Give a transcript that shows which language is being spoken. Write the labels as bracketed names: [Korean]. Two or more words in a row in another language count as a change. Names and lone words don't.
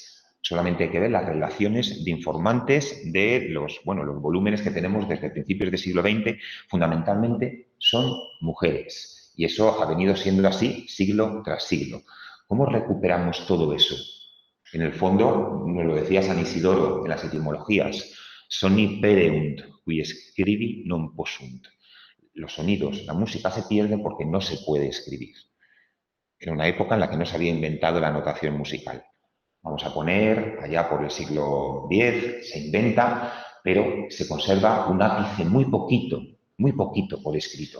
[Spanish] Solamente hay que ver las relaciones de informantes de los volúmenes que tenemos desde principios del siglo XX, fundamentalmente son mujeres. Y eso ha venido siendo así siglo tras siglo. ¿Cómo recuperamos todo eso? En el fondo, nos lo decía San Isidoro en las etimologías, [Latin] soni pereunt, qui scribi non possunt. [Spanish] Los sonidos, la música se pierde porque no se puede escribir. Era una época en la que no se había inventado la notación musical. Vamos a poner, allá por el siglo X, se inventa, pero se conserva un ápice muy poquito por escrito.